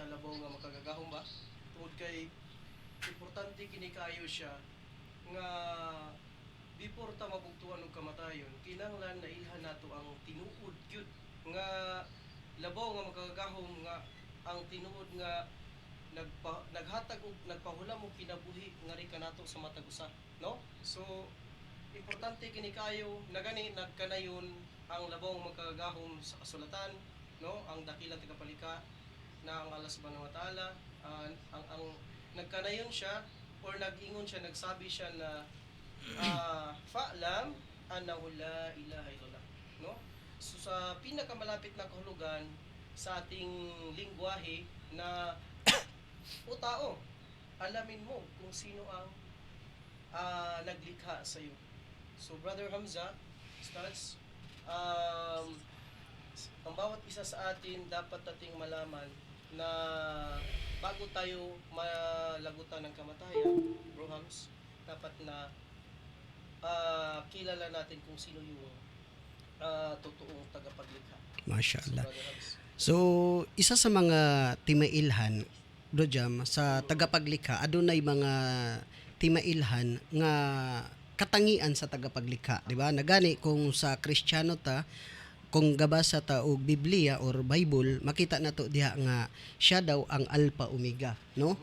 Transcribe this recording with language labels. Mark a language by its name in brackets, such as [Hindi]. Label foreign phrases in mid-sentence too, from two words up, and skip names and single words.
[Cebuano] labaw nga makagagahom ba tungod kay importante kini kayo siya nga before ta mabugtuan og kamatayon kinahanglan na ilhan nato ang tinuod gyud nga labaw nga makagagahom nga ang tinuod nga naghatag og nagpahulam og kinabuhi nga ri kanato sa matag usa, no? So importante kini kayo na gani nagkanayon ang labaw nga makagagahom sa kasulatan, no, [Filipino] ang dakilang tagapalika [Cebuano] na ang [Arabic] الله سبحانه وتعالى, [Cebuano] ang nagkanayon siya or nag-ingon siya, [Filipino] nagsabi siya [Cebuano] na [Arabic] فاعلم أنه لا إله إلا الله, [Cebuano] no? [Filipino] So sa pinakamalapit na kahulugan sa ating lingwahe na o tao, alamin mo kung sino ang naglikha sa iyo. So Brother Hamza, Studs, ang bawat isa sa atin dapat nating malaman na bago tayo malagutan ng kamatayan, Bro Hams, dapat na kilala natin kung sino yung totoong tagapaglikha. Mashallah. So, Brother Hams. [Cebuano] So isa sa mga timailhan, Bro Jam, sa tagapaglikha adunay mga timailhan nga katangian sa tagapaglikha, di ba? Nagani kung sa Kristiyano ta, kung gabasa ta og Biblia or Bible, makita nato diha nga siya daw ang Alpha Omega, no?